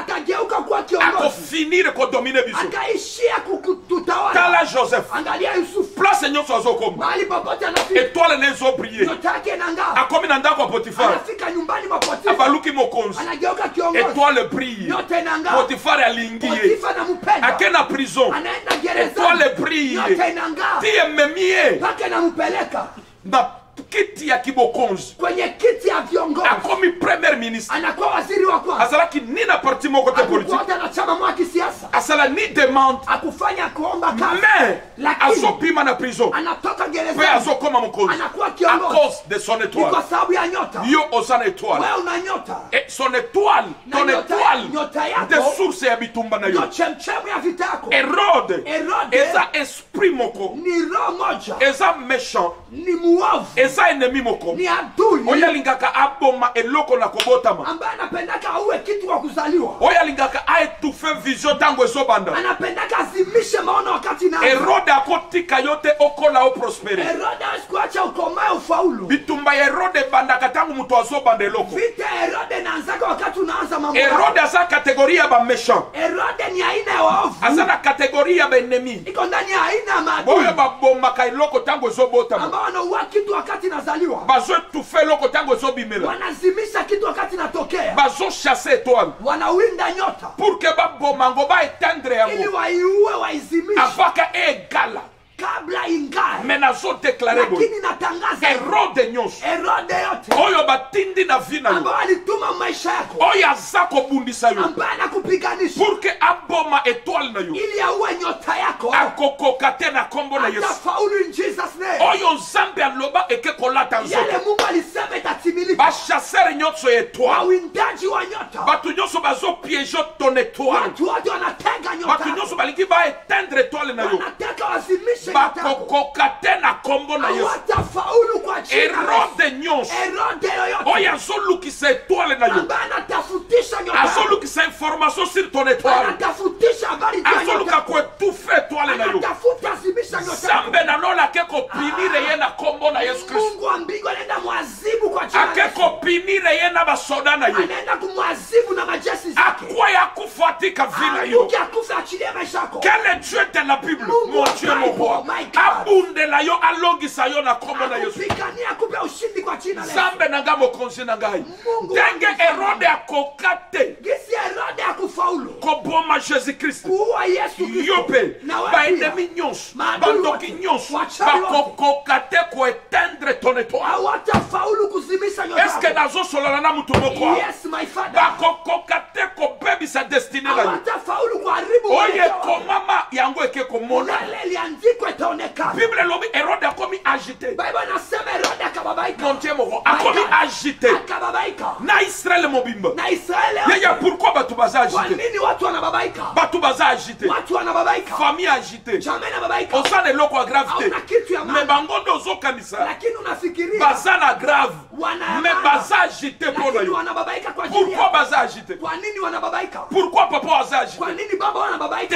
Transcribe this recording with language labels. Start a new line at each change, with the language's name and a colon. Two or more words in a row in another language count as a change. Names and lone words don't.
Lingala: akofinire kodomine biso tala Joseph place nyonso azokoma étoile na ezobrille akomi na ndako ya Potifar abaluki mokonzi étoile brille Potifar alingi ye ake na prison étoile brille ti ememi ye na kiti ya kibokonzi
Swahili: kwenye kiti ya viongozi
Lingala: akomi
French: premier ministre
Swahili: anakuwa waziri wa kwanza
Lingala: azalaki ni na
French: parti moko te politique
Swahili: na chama mwa kisiasa
Lingala: asala ni demande
Swahili: akufanya kuomba kazi
Lingala: mais azopima na prison
Swahili: anatoka gereza
Lingala: pe azokoma mokonzi
Swahili: anakuwa
French: à
Swahili: kiongozi
French: cause de son étoile
Swahili: kwa sababu ya nyota
Lingala: yo osana étoile
Swahili: wewe una nyota
French: et son étoile ton étoile de source
Lingala: ya bitumba na yo
Swahili: chemchemu ya vita yako
Lingala: Hérode eza esprit moko
Swahili: ni roho moja
Lingala: eza méchant
Swahili: ni muovu
Lingala: eza ennemi moko
Swahili: ni adui
Lingala: oyo alingaka aboma eloko na kobotama
Swahili: ambaye anapendaka auwe kitu wa kuzaliwa
Lingala: oyo alingaka aetufe vision tango ezobanda
Swahili: anapendaka azimishe maono wakati na
Lingala: Herode akotika yo te okola oprospere
Swahili: Herode asikuacha ukomae ufaulu
Lingala: bitumba ya Herode ebandaka tango moto azobanda eloko
Swahili: vita Herode naanzaka wakati unaanza mambo
Lingala: Herode aza kategoria ya baméchant
Swahili: Herode ni aina ya waovu
Lingala: aza na kategoria ya baennemi
Swahili: iko ndani ya aina ya maadui
Lingala: boyo babomaka eloko tango ezobotama
Swahili: ambao wanauwa kitu wakati nazaliwa
Lingala: bazoetufe eloko tango ezobimela
Swahili: wanazimisha kitu wakati natokea
Lingala: bazochasse étoile
Swahili: wanawinda nyota
French: pour que
Lingala: babomango baetendre
Swahili: ili
Lingala: yango
Swahili: waiue waizimishe
Lingala: avaka egala
Swahili: kabla ingae
Lingala: me nazodeklare boye
Swahili: lakini natangaza
Lingala: Herode nyonso
Swahili: Herode yote
Lingala: oyo batindi na vi na yo
Swahili: ambao alituma maisha yako
Lingala: oyo aza kobundisa yo
Swahili: ambaye anakupiganisha
French: pour que
Lingala: aboma étoile na yo
Swahili: ili auwe nyota yako
Lingala: akokoka te na kombo na Yesu
Swahili: atafaulu
English: in Jesus name
Lingala: oyo nzambe aloba eke kolata
Swahili: yale
Lingala: nzoto
Swahili: Mungu alisema itatimilika
Lingala: bachasere nyonso ya étoile
Swahili: wawindaji wa nyota
Lingala: bato nyonso bazopiege ton étoile
Swahili: watu wote wanatega nyota
Lingala: bato nyonso balingi baetendre étoile na yo
Swahili: wanataka wazimishe nyota yako
Lingala: bakokoka te na kombo na Yesu
Swahili: watafaulu kwa jina
Lingala: Herode nyonso
Swahili: Herode yoyote
Lingala: oyo azolukisa étoile na yo
Swahili: ambaye anatafutisha nyota yako
Lingala: azolukisa
French: information sur ton étoile
Swahili: anatafutisha habari ya
Lingala: azoluka koetufe étoile na yo
Swahili: anatafuta zimisha nyota yako
Lingala: nzambe nanola ake kopinire ye na kombo na Yesu Kristo
Swahili: Mungu wa mbingu anaenda mwazibu kwa jina
Lingala: ake kopinire ye na basoda na ye
Swahili: anaenda kumwazibu na majeshi zake
Lingala: akwaya kufuatika vila yo
Swahili: Mungu akufa achilie maisha yako
French: quel est Dieu de la Bible mon Dieu mon roi
Lingala: abundela yo alongisa yo na kombo na Yesu
Swahili: akupigania akupe ushindi kwa jina la Yesu
Lingala: nzambe na nga mokonzi na ngai ndenge Herode akoka te
Swahili: gisi Herode akufaulu
Lingala: koboma Jésus Christ
Swahili: kuua Yesu Kristo
Lingala: yo mpe baennemi nyonso bandoki nyonso bakokoka te koetendre
French: ton étoile
Swahili: hawatafaulu kuzimisha nyota
Lingala: est-ce que nazosolola na mutu moko
English: yes my father
Lingala: bakokoka te kobebisa destine na yo
Swahili: hawatafaulu kuharibu
Lingala: oyo ekomama yango eke komona
Swahili: liandikwa itaonekana
Lingala: Bible elobi Herode akomi agité
Swahili: Bible nasema Herode akababaika
French: mon Dieu
Lingala: moko akomi agité
Swahili: akababaika
Lingala: na Israël mobimba
Swahili: na Israeli
Lingala: yeye pourquoi bato baza
Swahili: kwa
French: agité
Swahili: nini watu wanababaika
Lingala: bato baza agité
Swahili: watu wanababaika
French: famille agité
Swahili: jamii inababaika
Lingala: osana eloko ya grave te
Swahili: hauna kitu ya
Lingala: me
Swahili: maana
Lingala: bango nde ozokanisa
Swahili: lakini unafikiria
Lingala: baza na grave me baza agité mpo na
Swahili: lakini
Lingala: yo
Swahili: wanababaika kwa ajili
French: pourquoi
Swahili: yako
Lingala: baza agité
Swahili: kwa nini wanababaika
Lingala: pourquoi papa aza agité
Swahili: kwa nini baba wanababaika